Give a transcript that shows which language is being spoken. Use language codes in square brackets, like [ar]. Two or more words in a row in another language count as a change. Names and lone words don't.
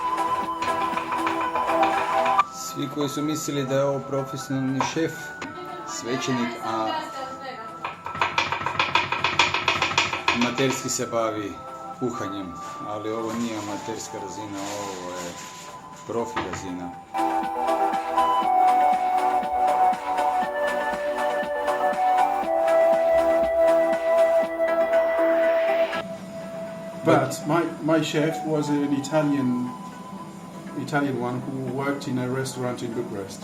[hr] Svi koji su mislili da je ovo profesionalni šef, svećenik, a amaterski se bavi kuhanjem, ali ovo nije amaterska razina, ovo je profi razina. [en] But my chef was an Italian one who worked in a restaurant in Bucharest.